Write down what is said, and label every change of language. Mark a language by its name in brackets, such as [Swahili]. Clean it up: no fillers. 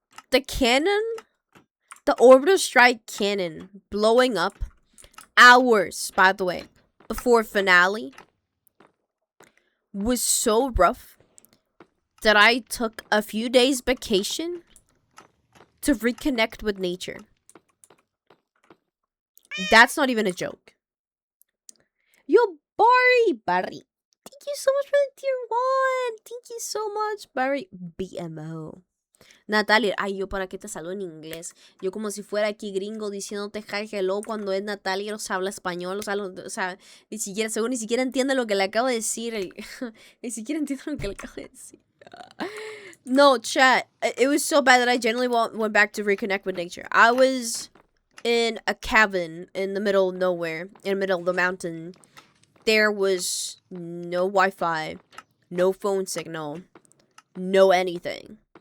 [English] The cannon, the orbital strike cannon blowing up hours, by the way, before finale was so rough that I took a few days vacation to reconnect with nature. That's not even a joke. Yo, Barry. Thank you so much for the tier 1. Thank you so much, Barry. BMO. [Spanish] Natalia, ay, yo para qué te saludo en inglés. Yo como si fuera aquí gringo diciéndote [English] hi, hello [Spanish] cuando es Natalia, o sea, habla español, o sea, ni siquiera, según ni siquiera entiende lo que le acabo de decir. Ni siquiera entiende lo que le acabo de decir. [English] No, chat, it was so bad that I generally went back to reconnect with nature. I was in a cabin in the middle of nowhere, in the middle of the mountain. There was no Wi-Fi, no phone signal, no anything.